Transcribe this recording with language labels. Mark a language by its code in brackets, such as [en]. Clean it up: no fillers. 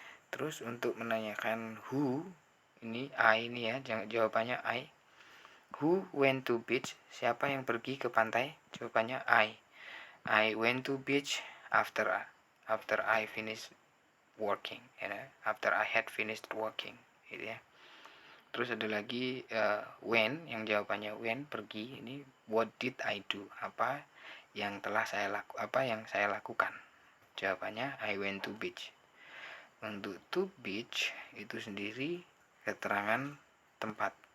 [id] Terus untuk menanyakan who, ini I ini ya, jawabannya I. [en] Who went to beach? [id] Siapa yang pergi ke pantai? Jawabannya I. [en] I went to beach after I finished working, after I had finished working, [id] gitu ya. Terus ada lagi when, yang jawabannya when, pergi. Ini [en] what did I do? [id] Apa yang saya lakukan? Jawabannya [en] I went to beach. [id] Untuk to beach itu sendiri keterangan tempat.